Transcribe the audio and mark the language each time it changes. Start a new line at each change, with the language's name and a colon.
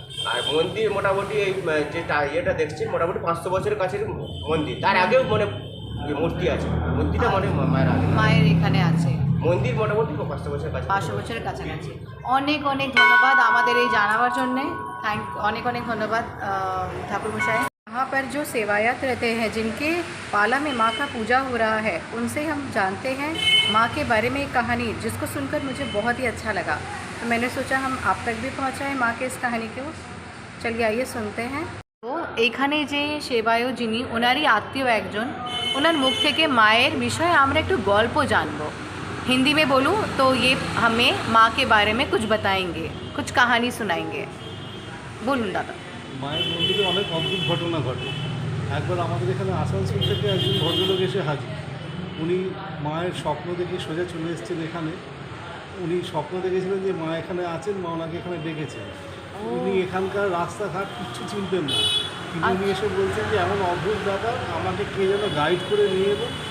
Bangla: আর মন্দির মোটামুটি এই যেটা ইয়েটা দেখছেন মোটামুটি 500 বছরের কাছের মন্দির। তার আগেও মানে মূর্তি আছে, মূর্তিটা মানে মায়ের আগে, মায়ের এখানে আছে মন্দির মোটামুটি 500 বছরের কাছে, 500 বছরের কাছাকাছি। অনেক অনেক ধন্যবাদ আমাদের এই জানাবার জন্যে। অনেক অনেক ধন্যবাদ ঠাকুরমশাই।
Hindi: यहाँ पर जो सेवायत रहते हैं, जिनके पाला में माँ का पूजा हो रहा है, उनसे हम जानते हैं माँ के बारे में एक कहानी, जिसको सुनकर मुझे बहुत ही अच्छा लगा। तो मैंने सोचा हम आप तक भी पहुँचाएँ माँ के इस कहानी को। चलिए आइए सुनते हैं।
Bangla: তো এইখানে যে সেবায়ও যিনি, ওনারই আত্মীয় একজন, ওনার মুখ থেকে মায়ের বিষয়ে আমরা একটু গল্প জানবো।
Hindi: हिंदी में बोलूँ तो ये हमें माँ के बारे में कुछ बताएंगे, कुछ कहानी सुनाएंगे। बोलूँ दादा।
Bangla: মায়ের মন্দিরে অনেক অদ্ভুত ঘটনা ঘটে। একবার আমাদের এখানে আসানসোল থেকে একজন ভদ্রলোক এসে হাজির। উনি মায়ের স্বপ্ন দেখে সোজা চলে এসেছেন এখানে। উনি স্বপ্ন দেখেছিলেন যে মা এখানে আছেন, মা ওনাকে এখানে ডেকেছেন। উনি এখানকার রাস্তাঘাট কিচ্ছু চিনতেন না, কিন্তু উনি এসে বলছেন যে এমন অদ্ভুত ব্যাপার, আমাকে কে যেন গাইড করে নিয়ে এলো।